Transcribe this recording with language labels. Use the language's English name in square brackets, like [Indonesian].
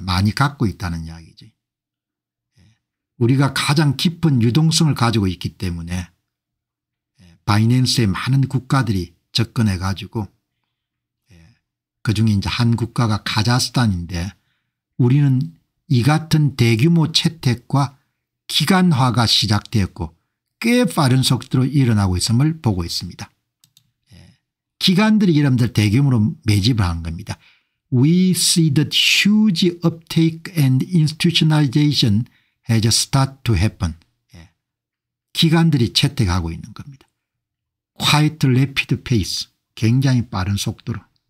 [Korean] 많이 갖고 있다는 이야기죠. 우리가 가장 깊은 유동성을 가지고 있기 때문에 바이낸스에 많은 국가들이 접근해 가지고 그중에 이제 한 국가가 카자흐스탄인데 우리는 이 같은 대규모 채택과 기간화가 시작되었고 꽤 빠른 속도로 일어나고 있음을 보고 있습니다. 기관들이 여러분들 대규모로 매집을 한 겁니다. [English] We see that huge uptake and institutionalization has started to happen. [Korean] 기관들이 채택하고 있는 겁니다. [English] Quite rapid pace. [Korean] 굉장히 빠른 속도로.